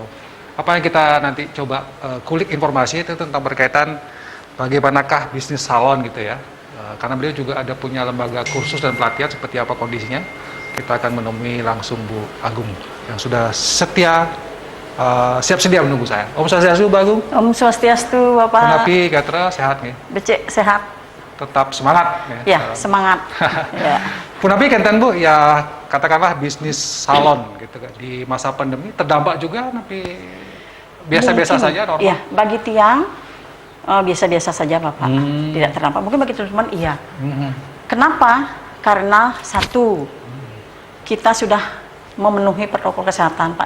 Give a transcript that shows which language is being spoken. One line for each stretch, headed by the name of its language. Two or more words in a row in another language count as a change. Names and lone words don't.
Indonesian: Apa yang kita nanti coba kulik informasi itu tentang berkaitan bagaimanakah bisnis salon gitu ya. Karena beliau juga ada punya lembaga kursus dan pelatihan, seperti apa kondisinya. Kita akan menemui langsung Bu Agung yang sudah siap sedia menunggu saya.
Balinese: Om Swastiastu, Bu Agung. Om Swastiastu, Bapak.
Indonesian: Punapi, Gatra, sehat nih? Becek, sehat. Tetap semangat ya? Ya, semangat. Ya.
Balinese: Punapi kenten Bu,
Indonesian: ya katakanlah bisnis salon gitu kan di masa pandemi terdampak juga, tapi biasa-biasa saja normal. Iya, bagi tiang biasa-biasa saja Bapak. Tidak terdampak. Mungkin bagi teman-teman iya. Kenapa? Karena satu, kita sudah memenuhi protokol kesehatan, Pak.